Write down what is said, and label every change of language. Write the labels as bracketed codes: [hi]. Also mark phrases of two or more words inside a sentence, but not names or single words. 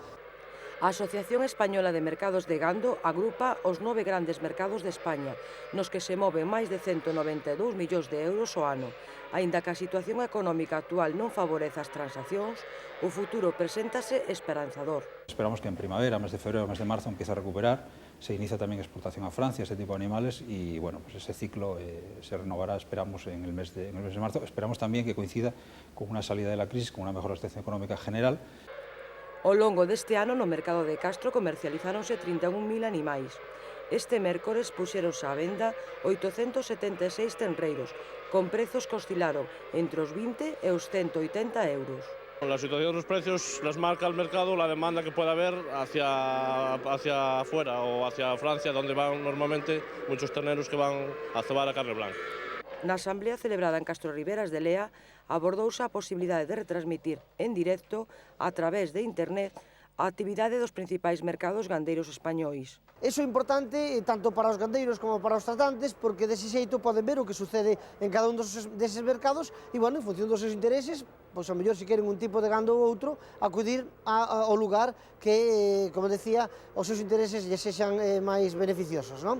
[gl] A Asociación Española de Mercados de Gando agrupa os 9 grandes mercados de España, nos que se moven máis de 192 millóns de euros ao ano. Aínda que a situación económica actual non favorece as transaccións, o futuro preséntase esperanzador. [es] Esperamos que en primavera, mes de febrero, mes de marzo, empiece a recuperar. Se inicia tamén exportación a Francia, este tipo de animales, y bueno, pues ese ciclo se renovará, esperamos, en el mes de marzo. Esperamos también que coincida con una salida de la crisis, con una mejor situación económica general. [gl] Ao longo deste ano no mercado de Castro comercializáronse 31.000 animais. Este mércores puxeronse á venda 876 tenreiros, con prezos que oscilaron entre os 20 e os 180 euros. [es] La situación de los precios las marca el mercado, la demanda que pueda haber hacia afuera o hacia Francia, donde van normalmente muchos terneros que van a cebar a carne blanca. [gl] Na asamblea celebrada en Castro Riberas de Lea abordouse a posibilidade de retransmitir en directo a través de internet a actividade dos principais mercados gandeiros españois. Iso é importante tanto para os gandeiros como para os tratantes, porque dese xeito poden ver o que sucede en cada un deses mercados e, bueno, en función dos seus intereses, pois a mellor se queren un tipo de gando ou outro, acudir ao lugar que, como decía, os seus intereses lle sexan máis beneficiosos, non?